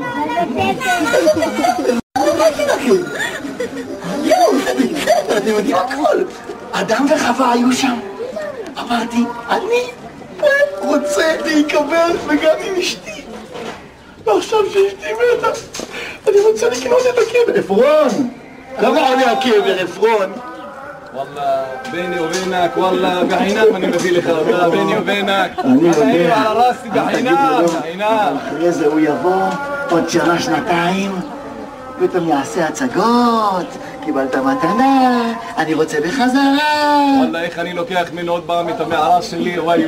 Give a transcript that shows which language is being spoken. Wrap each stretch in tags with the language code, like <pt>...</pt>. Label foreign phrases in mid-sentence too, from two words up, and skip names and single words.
<he>יואו, זה בסדר, אתם יודעים הכל. אדם וחווה היו שם. אמרתי, אני רוצה להיקבר וגם עם אשתי. ועכשיו שאשתי מתה, אני רוצה לקנות את הקבר. עפרון! כמה עולה הקבר, עפרון?</he> <ar>والله بيني وبينك والله بعينام</ar> <he>אני מביא לך אותה,</he> <ar>بيني وبينك.</ar> <he>אני יודע.</he> <ar>على راسي بعينيّ.</ar> <he>אחרי זה הוא יבוא עוד שנתיים, פתאום יעשה הצגות, קיבלת מתנה, אני רוצה בחזרה. וואלה, איך אני לוקח ממנו עוד פעם את המערה שלי, וואי.</he>